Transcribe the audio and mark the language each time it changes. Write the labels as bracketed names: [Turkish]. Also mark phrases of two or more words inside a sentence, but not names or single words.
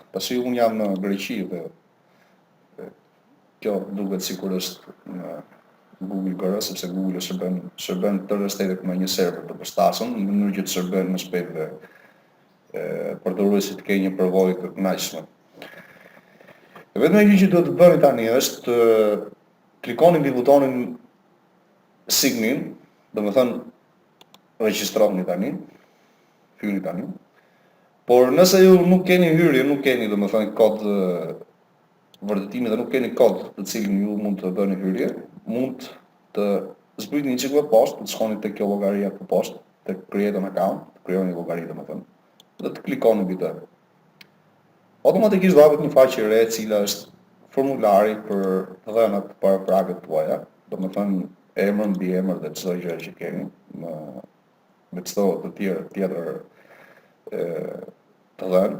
[Albanian] Pasi unë jam në Greqi dhe kjo duket sikur është në Google GR, sepse Google shërben tërë shtetet me një server të përshtatshëm, në mënyrë që të shërben më shpejt dhe përdoruesit të kenë një përvojë të kënaqshme. Vetëm gjë që duhet të bëni tani është të klikoni mbi butonin [English] sign in, [Albanian] domethënë regjistroni tani, hyni tani. Por nëse ju nuk keni hyrje, nuk keni domethënë kod vërtetimi dhe nuk keni kod të cilin ju mund të bëni hyrje, mund të zbritni një çik më poshtë, të shkoni tek kjo llogaria këtu poshtë, tek [English] create an account, [Albanian] krijoni një llogari domethënë, dhe të klikoni mbi të. Automatikisht do hapet një faqe e re e cila është formulari për të dhënat para pragët tuaja, domethënë emër, mbiemër dhe çdo gjë që keni me çdo të tjetër të dhënë.